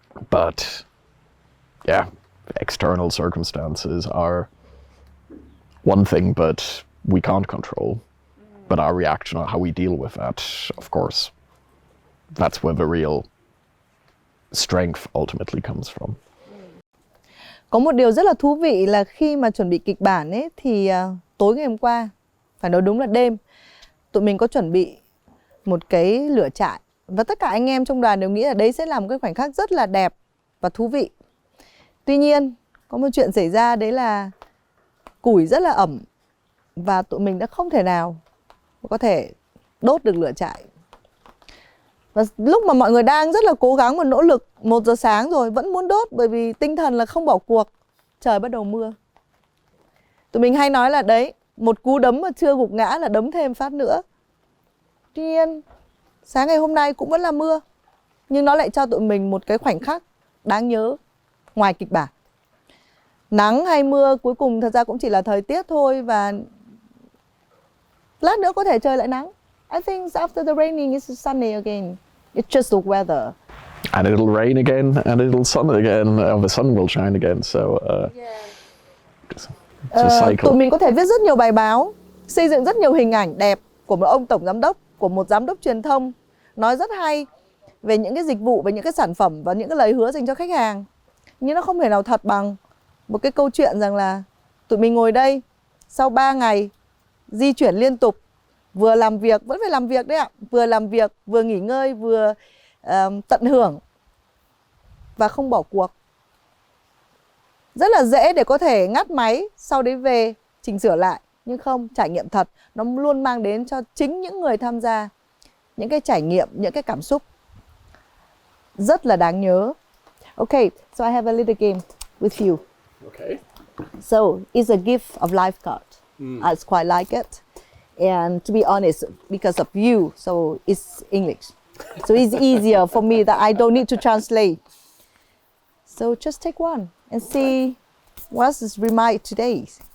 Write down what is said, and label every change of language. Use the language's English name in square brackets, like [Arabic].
[English] But, yeah, external circumstances are one thing, but we can't control. But our reaction, or how we deal with that, of course, that's where the real strength ultimately comes from. [Vietnamese] Có một điều rất là thú vị là khi mà chuẩn bị kịch bản ấy thì tối ngày hôm qua, phải nói đúng là đêm, tụi mình có chuẩn bị một cái lửa trại. Và tất cả anh em trong đoàn đều nghĩ là đấy sẽ là một cái khoảnh khắc rất là đẹp và thú vị. Tuy nhiên, có một chuyện xảy ra, đấy là củi rất là ẩm và tụi mình đã không thể nào có thể đốt được lửa trại. Và lúc mà mọi người đang rất là cố gắng và nỗ lực, 1 giờ sáng rồi vẫn muốn đốt, bởi vì tinh thần là không bỏ cuộc, trời bắt đầu mưa. Tụi mình hay nói là đấy, một cú đấm mà chưa gục ngã là đấm thêm phát nữa. Tuy nhiên, sáng ngày hôm nay cũng vẫn là mưa, nhưng nó lại cho tụi mình một cái khoảnh khắc đáng nhớ ngoài kịch bản. Nắng hay mưa cuối cùng thật ra cũng chỉ là thời tiết thôi, và lát nữa có thể trời lại nắng. [English] I think after the raining it's sunny again. It's just the weather. And it'll rain again, and it'll sun again, or the sun will shine again. So, it's a cycle. [Vietnamese] Tụi mình có thể viết rất nhiều bài báo, xây dựng rất nhiều hình ảnh đẹp của một ông tổng giám đốc, của một giám đốc truyền thông, nói rất hay về những cái dịch vụ, về những cái sản phẩm và những cái lời hứa dành cho khách hàng. Nhưng nó không thể nào thật bằng một cái câu chuyện rằng là tụi mình ngồi đây sau 3 ngày di chuyển liên tục, vừa làm việc, vẫn phải làm việc đấy ạ, vừa làm việc, vừa nghỉ ngơi, vừa tận hưởng và không bỏ cuộc. Rất là dễ để có thể ngắt máy, sau đấy về chỉnh sửa lại. Nhưng không, trải nghiệm thật, nó luôn mang đến cho chính những người tham gia những cái trải nghiệm, những cái cảm xúc rất là đáng nhớ. [English] Okay, so I have a little game with you. Okay. So, it's a gift of life card. I quite like it. And to be honest, because of you, so it's English. So it's easier for me that I don't need to translate. So just take one and see what is remind today.